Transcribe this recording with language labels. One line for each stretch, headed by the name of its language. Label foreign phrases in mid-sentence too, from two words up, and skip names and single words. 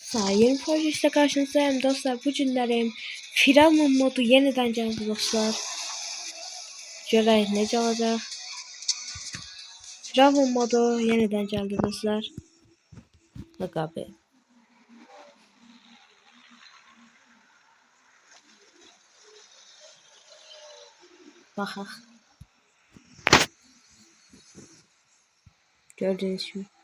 Turkish: Sayın projesiyle karşınızdayım dostlar. Bu günlerim Firavun modu yeniden geldi dostlar.
Azerbaijani: Görək necə olacaq.
Turkish: Firavun modu yeniden geldi dostlar. Bak abi. Baxaq. Gördüğünüz gibi.